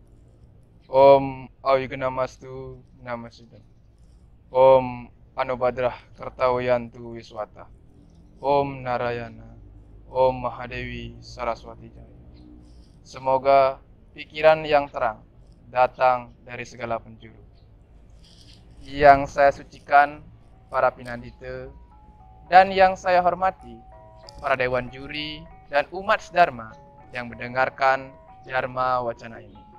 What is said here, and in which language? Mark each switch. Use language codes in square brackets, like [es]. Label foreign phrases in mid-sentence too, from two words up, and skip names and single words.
[sa] ॐ अविघ्नमस्तु नमः सिद्धम्. ॐ आ नो भद्राः क्रतवो यन्तु विश्वतः. ॐ नारायण. ॐ महादेवि सरस्वति जय. [id] Semoga pikiran yang terang datang dari segala penjuru. Yang saya sucikan para pinandita dan yang saya hormati para dewan juri dan umat sedharma yang mendengarkan Dharma Wacana ini.